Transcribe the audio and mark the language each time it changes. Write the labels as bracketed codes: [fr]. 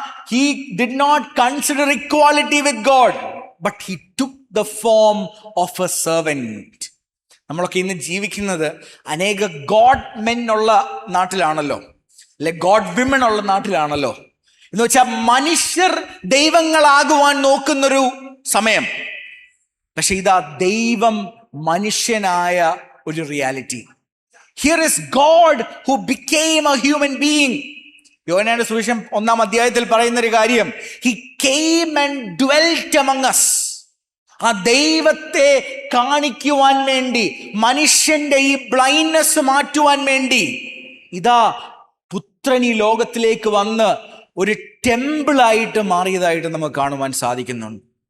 [en] he did not consider equality with God, but he took the form of a servant. [ml] നമ്മളൊക്കെ ഇന്ന് ജീവിക്കുന്നത് അനേക God men ഉള്ള നാട്ടിലാണല്ലോ, അല്ലെ ഗോഡ് വിമൻ ഉള്ള നാട്ടിലാണല്ലോ. എന്ന് വെച്ചാൽ മനുഷ്യർ ദൈവങ്ങളാകുവാൻ നോക്കുന്നൊരു സമയം. പക്ഷെ ഇതാ ദൈവം മനുഷ്യനായ ഒരു reality. [en] Here is God who became a human being. [ml] യോഹന്നാന്റെ സുവിശേഷം 1-ാം അധ്യായത്തിൽ പറയുന്ന ഒരു കാര്യം, [en] He came and dwelt among us. [ml] ആ ദൈവത്തെ കാണിക്കുവാൻ വേണ്ടി, മനുഷ്യന്റെ ഈ ബ്ലൈൻഡ്നെസ് മാറ്റുവാൻ വേണ്ടി ഇതാ പുത്രൻ ഈ ലോകത്തിലേക്ക് വന്ന് ഒരു ടെമ്പിളായിട്ട് മാറിയതായിട്ട് നമുക്ക് കാണുവാൻ സാധിക്കുന്നുണ്ട്.